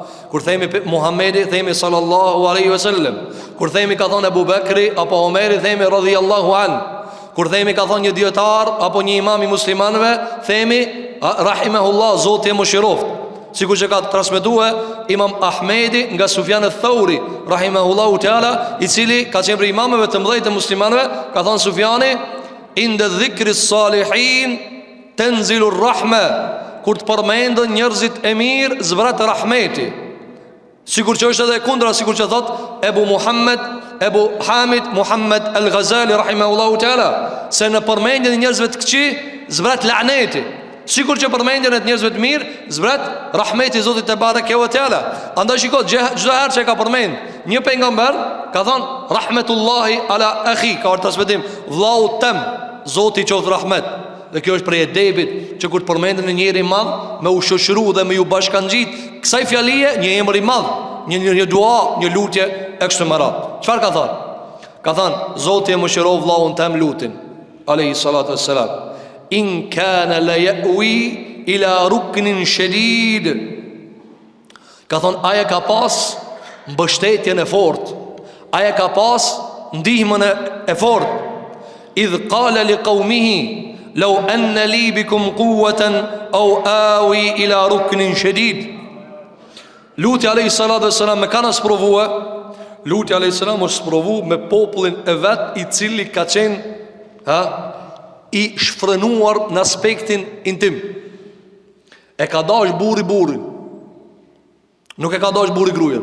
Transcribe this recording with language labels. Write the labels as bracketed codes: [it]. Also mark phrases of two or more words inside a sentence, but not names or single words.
[sq] Kur themi Muhamedi themi [ar] صلى الله عليه وسلم. [sq] Kur themi ka thënë Abu Bekri apo Omeri themi [ar] رضي الله عن. [sq] Kur themi ka thënë një dietar apo një imam i muslimanëve themi rahimahullah, Zoti e mëshiroft. Sikur që ka transmetuar Imam Ahmedi nga Sufjan al-Thauri [ar] رحمه الله تعالى, [sq] i cili ka qenë prej imamëve të mëdhenj të muslimanëve, ka thënë Sufjani: [ar] "عند ذكر الصالحين تنزل الرحمة." [sq] Kur të përmendën njerëzit e mirë, zbrat rahmeti. Sikur që është edhe kundra, sikur që thot Ebu Hamid Muhammad al-Ghazali [ar] رحمه الله تعالى, [sq] se në përmendjen e njerëzve të këqij zbrat laneti. Sikur që përmendjen e njerëzve të mirë zbrat rahmeti i Zotit [ar] تبارك وتعالى. [sq] Andaj shiko, çdo herë që ka përmend një pejgamber, ka thënë [ar] رحمة الله على أخي, [sq] ka transmetim vllau tem, Zoti qoftë rahmet. Dhe kjo është prej edebit që kur të përmendën në njëri madh, me u shoqëru dhe me ju bashkangjit kësaj fjalie një emër i madh, një dua, një lutje ekstremal. Çfarë ka thënë? Ka thënë Zoti e mëshiroj vllahun tem Lutin [ar] عليه الصلاة والسلام. إن كان ليأوي إلى ركن شديد. [sq] Ka thënë aja ka pas mbështetjen e fortë, aja ka pas ndihmën e fortë. [ar] إذ قال لقومه لو أن لي بكم قوة أو آوي إلى ركن شديد. [sq] Luti [ar] عليه الصلاة والسلام [sq] me kanë sprovue. Luti [ar] عليه السلام [sq] është sprovu me popullin e vet, i cili ka qenë i shfrenuar në aspektin intim. E ka dash burri burrin, nuk e ka dash burri grujen.